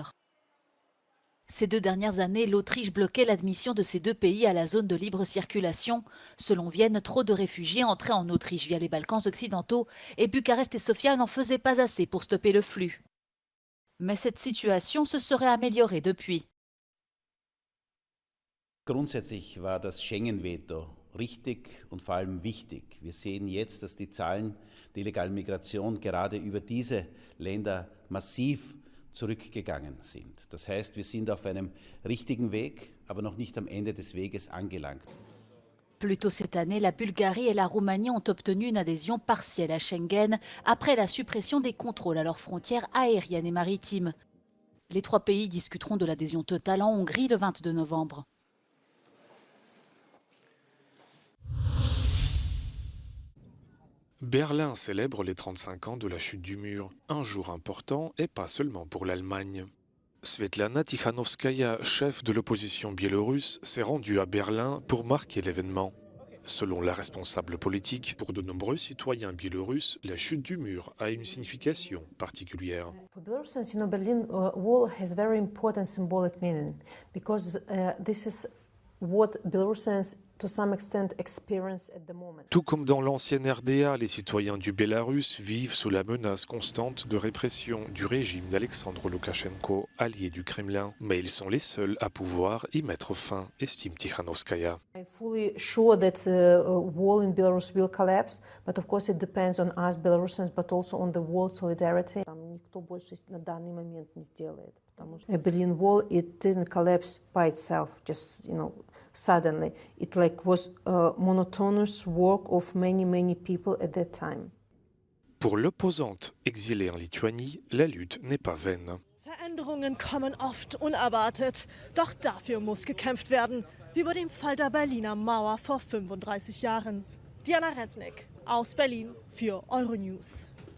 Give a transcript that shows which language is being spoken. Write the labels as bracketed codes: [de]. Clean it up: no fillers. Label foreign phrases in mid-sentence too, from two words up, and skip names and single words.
[fr] Ces 2 dernières années, l'Autriche bloquait l'admission de ces 2 pays à la zone de libre circulation. Selon Vienne, trop de réfugiés entraient en Autriche via les Balkans occidentaux et Bucarest et Sofia n'en faisaient pas assez pour stopper le flux. Mais cette situation se serait améliorée depuis. [de] Grundsätzlich war das Schengen-Veto richtig und vor allem wichtig. Wir sehen jetzt, dass die Zahlen der illegalen Migration gerade über diese Länder massiv zurückgegangen sind. Das heißt, wir sind auf einem richtigen Weg, aber noch nicht am Ende des Weges angelangt. [fr] Plus tôt cette année, la Bulgarie et la Roumanie ont obtenu une adhésion partielle à Schengen après la suppression des contrôles à leurs frontières aériennes et maritimes. Les 3 pays discuteront de l'adhésion totale en Hongrie le 22 novembre. Berlin célèbre les 35 ans de la chute du mur, un jour important et pas seulement pour l'Allemagne. Svetlana Tikhanovskaya, chef de l'opposition biélorusse, s'est rendue à Berlin pour marquer l'événement. Selon la responsable politique, pour de nombreux citoyens biélorusses, la chute du mur a une signification particulière. [en] For Belarusians, Berlin Wall has very important symbolic meaning because this is what Belarusians to some extent experience at the moment. [fr] Tout comme dans l'ancienne RDA, les citoyens du Bélarus vivent sous la menace constante de répression du régime d'Alexandre Loukachenko, allié du Kremlin. Mais ils sont les seuls à pouvoir y mettre fin, estime Tikhanovskaya. [en] I'm fully sure that the wall in Belarus will collapse, but of course it depends on us Belarusians, but also on the world solidarity. [ru] Никто больше на данный момент не сделает, потому что [en] Berlin Wall it didn't collapse by itself, just suddenly. It was a monotonous work of many people at that time. [fr] Pour l'opposante exilée en Lituanie, la lutte n'est pas vaine. [de] Veränderungen kommen oft unerwartet, doch dafür muss gekämpft werden, wie bei dem Fall der Berliner Mauer vor 35 Jahren. Diana Resnick aus Berlin für Euronews.